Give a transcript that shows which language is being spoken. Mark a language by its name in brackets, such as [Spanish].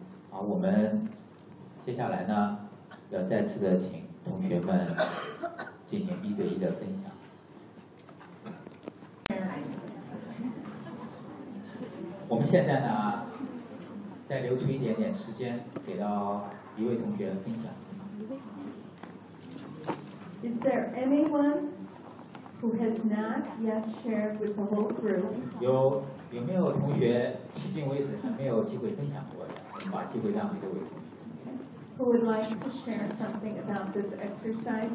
[Chinese] 我们接下来呢，要再次的请同学们进行一对一的分享。我们现在呢，再留出一点点时间给到一位同学分享。 [English] Is there anyone who has not yet shared with the whole group? [Chinese] 有没有同学迄今为止还没有机会分享过的？ [English] Who would like to share something about this exercise?